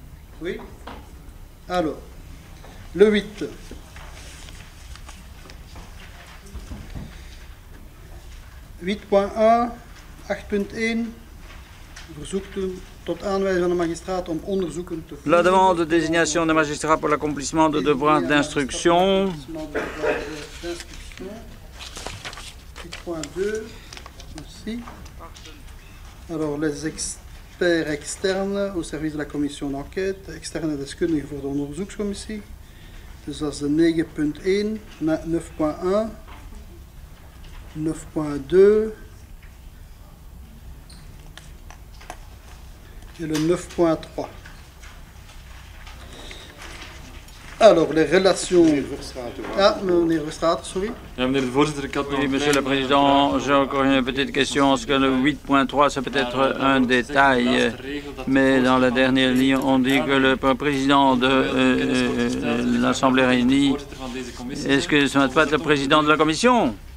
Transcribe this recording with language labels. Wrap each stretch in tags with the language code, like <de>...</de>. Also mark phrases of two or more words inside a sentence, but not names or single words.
<fr>Oui. Alors, le 8.</fr> <nl>(8.1, 8.1 verzoekt tot aanwijzing van de magistraat om onderzoeken te voeren.</nl> <fr>La demande de désignation de magistrat pour l'accomplissement de devoirs d'instruction. 8.2 aussi. Alors, les experts externes au service de la commission d'enquête,</fr> <nl>externe deskundigen voor de onderzoekscommissie. Dus dat is de 9.1, 9.1, 9.2</nl> <fr>et le</fr> <nl>9.3.</nl> <fr>Alors, les relations...</fr> <nl>Ah, meneer Verstraeten, sorry.</nl> <fr>Oui, Monsieur le Président, j'ai encore une petite question. Est-ce que le 8.3, c'est peut-être un détail, mais dans la dernière ligne, on dit que le président de l'Assemblée réunie, est-ce que ce n'est pas le président de la Commission?</fr>